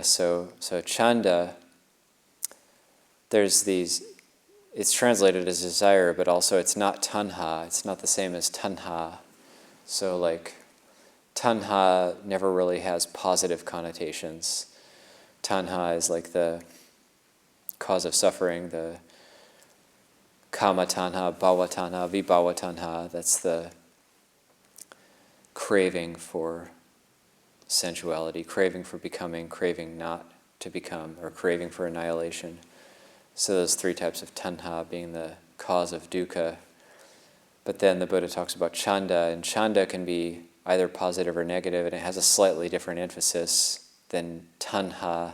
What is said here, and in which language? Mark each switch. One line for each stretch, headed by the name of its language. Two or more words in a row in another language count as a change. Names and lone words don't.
English: So chanda, there's these, it's translated as desire, but also it's not tanha. It's not the same as tanha. So like, tanha never really has positive connotations. Tanha is like the cause of suffering, the
Pali: kama tanha, bhava tanha, vibhava tanha.
English: That's the craving for sensuality, craving for becoming, craving not to become, or craving for annihilation. So those 3 types of tanha being the cause of dukkha. But then the Buddha talks about chanda, and chanda can be either positive or negative, and it has a slightly different emphasis than tanha.